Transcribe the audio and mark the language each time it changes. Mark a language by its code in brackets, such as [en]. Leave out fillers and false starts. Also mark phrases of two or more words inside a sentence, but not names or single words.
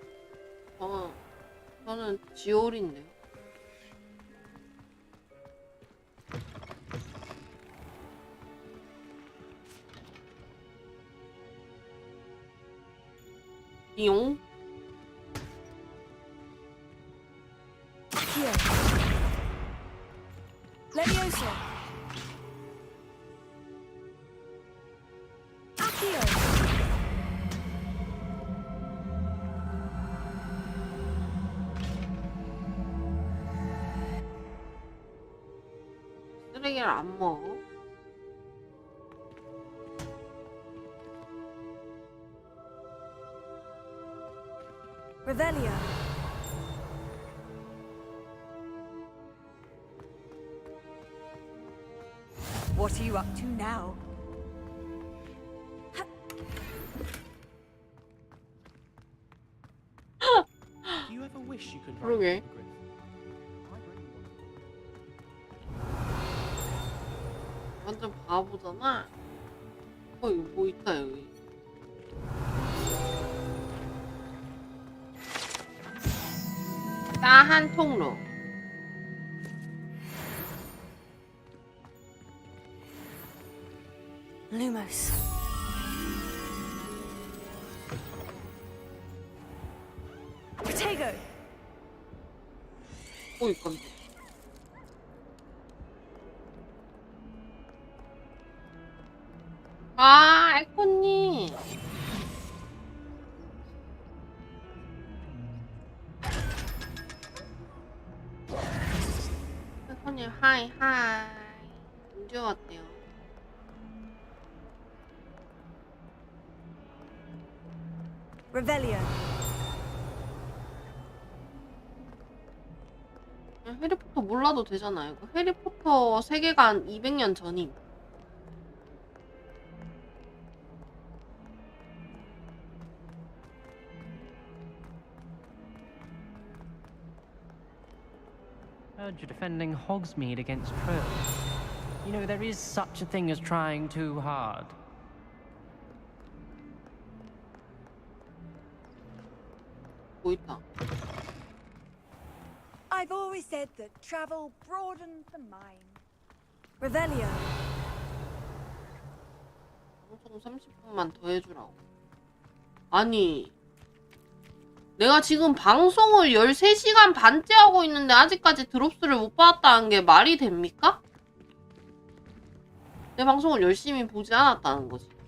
[ko] 저는 지올인데요. 용? Here. Levioso. Accio. 쓰레기를 안 먹어. Revelio. [en] What are you up to now? Do you ever wish you could [ko] 그러게. 완전 바보잖아. 이거 뭐 있다 여기. 따한 통로. Lumos. Protego. 오이 깜짝. 아, 에코님. 에코님, 하이. 언제 왔대요? Revelio. 해리포터 몰라도 되잖아요. 그 해리포터 세계관 200년 전임. [en] Heard you're defending Hogsmeade against trolls. You know, there is such a thing as trying too hard. [ko] 뭐 있다. [en] I've always said that travel broadens the mind. [ko] Revelio. 방송 30분만 더 해주라고. 아니, 내가 지금 방송을 13시간 반째 하고 있는데 아직까지 드롭스를 못 받았다는 게 말이 됩니까? 내 방송을 열심히 보지 않았다는 거지.